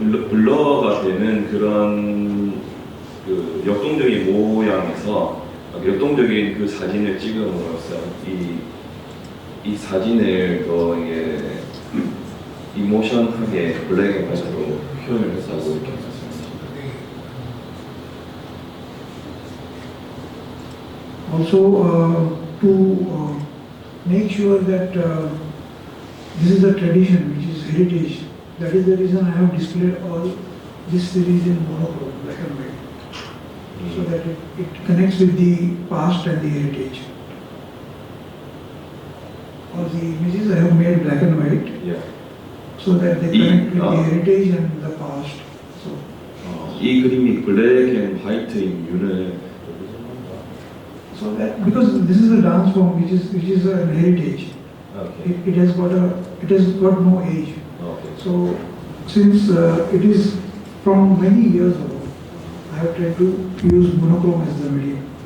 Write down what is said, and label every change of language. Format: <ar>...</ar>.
<ko>블러가 되는 그런 그 역동적인 모양에서 역동적인 그 사진을 찍음으로써 이 사진을 이게 이모션하게 블랙 앤 화이트로 표현을 했다고 이렇게 했습니다.</ko> <en>Also to make sure that this is a tradition which is heritage. That is the reason I have displayed all this series in monochrome, black and white, so that it connects with the past and the heritage. All the images I have made black and white Yeah. so that they connect with the heritage and the past. So</en> <ko>이 그림이 블랙 앤 화이트인 이유는</ko> <en>so that because this is a dance form which is a heritage. It has got no age. So since it is from many years ago, I have tried to use monochrome as the medium.</en>